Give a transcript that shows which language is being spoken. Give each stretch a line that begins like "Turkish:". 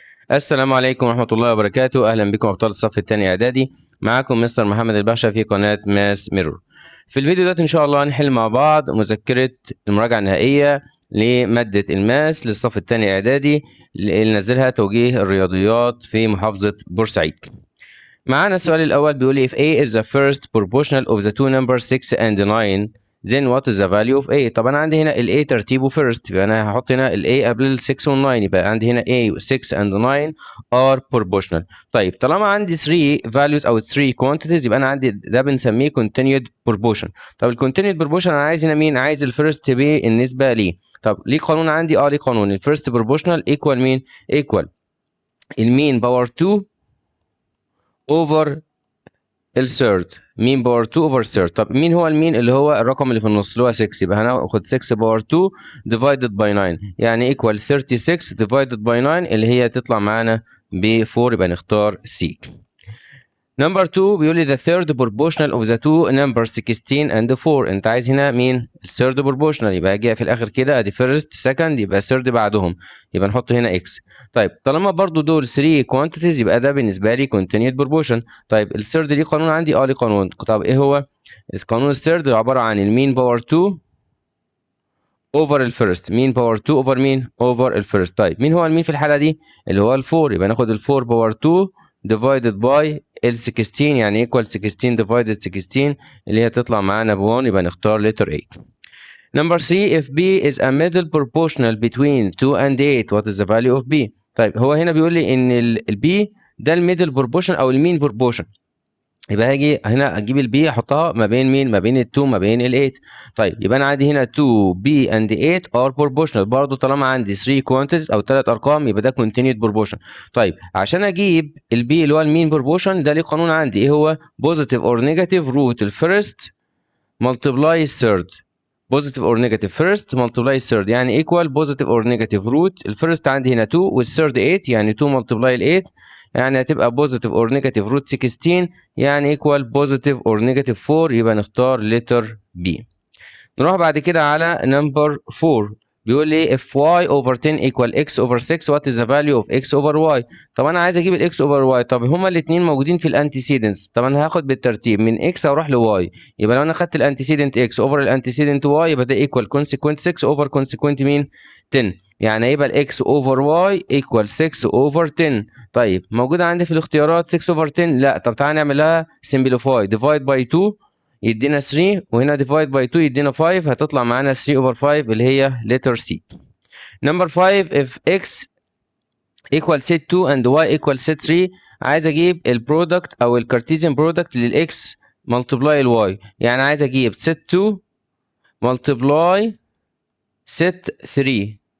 Arabic: السلام عليكم ورحمة الله وبركاته. أهلا بكم أبطال الصف الثاني إعدادي. معاكم مستر محمد الباشا في قناة ماس ميرور. في الفيديو ده إن شاء الله هنحل مع بعض مذكرة المراجعة النهائية لمادة الماس للصف الثاني إعدادي اللي نزلها توجيه الرياضيات في محافظة بورسعيد. معانا السؤال الأول بيقول لي
English: if A is the first proportional of the two numbers 6 and 9 then what is the value of A.
Arabic: طبعا عندي هنا ال A ترتيبه first، يبقى أنا هحط هنا ال A قبل ال 6 وال 9، يبقى عندي هنا
English: A 6 and 9 are proportional.
Arabic: طيب طالما عندي 3 values أو 3 quantities يبقى أنا عندي ده بنسميه continued proportion. طب ال continued proportion أنا عايز هنا مين؟ عايز ال first تبقى النسبة ليه. طب ليه قانون عندي؟ ليه قانون ال first proportional equal مين؟ equal المين باور 2 over الثيرد، مين باور 2 اوفر ثيرد. طب مين هو المين؟ اللي هو الرقم اللي في النص اللي هو 6، يبقى هناخد 6 باور 2 divided by 9 يعني equal 36 divided by 9 اللي هي تطلع معانا ب 4، يبقى نختار C. نمبر 2 بيقول لي
English: the third proportional of the two numbers 16 and 4.
Arabic: انت عايز هنا مين؟ الثيرد proportional، يبقى اجي في الاخر كده ادي first second يبقى third بعدهم، يبقى نحط هنا x. طيب طالما برضو دول 3 quantities يبقى ده بالنسبه لي continued proportion. طيب الثيرد ليه قانون عندي؟ ليه قانون. طب ايه هو؟ القانون الثيرد عباره عن المين باور 2 اوفر الفيرست، مين باور 2 اوفر مين؟ اوفر الفيرست. طيب مين هو المين في الحاله دي؟ اللي هو ال4، يبقى ناخد ال4 باور 2 divided by ال 16 يعني equal 16 divided 16 اللي هي تطلع معانا ب 1، يبقى نختار letter A.
English: Number 3 if B is a middle proportional between 2 and 8 what is the value of B.
Arabic: طيب هو هنا بيقول لي ان ال B ده الميدل بروبورشن او المين بروبورشن، يبقى هاجي هنا اجيب البي احطها ما بين مين؟ ما بين ال2 ما بين ال8. طيب يبقى انا عندي هنا
English: 2 b and 8 are proportional.
Arabic: برضه طالما عندي 3 quantities او 3 ارقام يبقى ده continued proportion. طيب عشان اجيب البي اللي هو المين proportion ده ليه قانون عندي، ايه هو؟ positive or negative root الفيرست multiply الثيرد.
English: positive or negative first multiply third يعني equal positive or negative root
Arabic: الفيرست عندي هنا 2 والثيرد 8 يعني
English: 2 multiply ال 8 يعني هتبقى positive or negative root 16 يعني equal positive or negative 4، يبقى نختار letter B.
Arabic: نروح بعد كده على
English: number 4
Arabic: بيقول لي
English: if y over 10 equal x over 6 what is the value of x over y.
Arabic: طب انا عايز اجيب ال x over y. طب هما الاثنين موجودين في الانتيسيدنتس، طب انا هاخد بالترتيب من x اروح ل y، يبقى لو انا خدت الانتيسيدنت x over الانتيسيدنت y يبقى ده equal consequent 6 over consequent مين؟ 10، يعني هيبقى ال x over y
English: equal 6 over 10.
Arabic: طيب موجوده عندي في الاختيارات 6 over 10؟ لا. طب تعالى نعملها simplify divide by 2 يدينا 3 وهنا divide by 2 يدينا 5، هتطلع معانا 3 over 5 اللي هي letter C.
English: number 5 if x equal set 2 and y equal set 3
Arabic: عايز اجيب البرودكت او الكارتيزيان برودكت للاكس
English: multiply الواي، يعني عايز اجيب set 2 multiply set 3.